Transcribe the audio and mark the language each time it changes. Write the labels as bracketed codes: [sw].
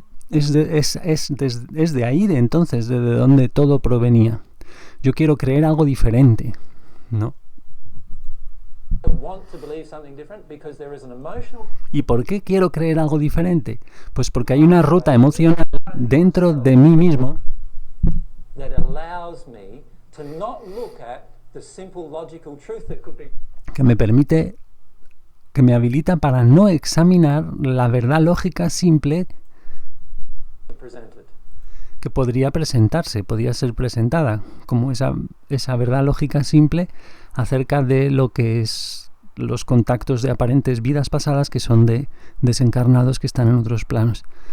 [es] Es de ahí, de entonces, de donde todo provenía. Yo quiero creer algo diferente, ¿no? [en] want to believe something different? Because there is an emotional [es] ¿Y por qué quiero creer algo diferente? Pues porque hay una ruta emocional dentro de mí mismo [en] that allows me to not look at the simple logical truth that could be [es] que me permite, que me habilita para no examinar la verdad lógica simple [en] presented. [es] que podría ser presentada, como esa verdad lógica simple acerca de lo que es los contactos de aparentes vidas pasadas que son de desencarnados que están en otros planos.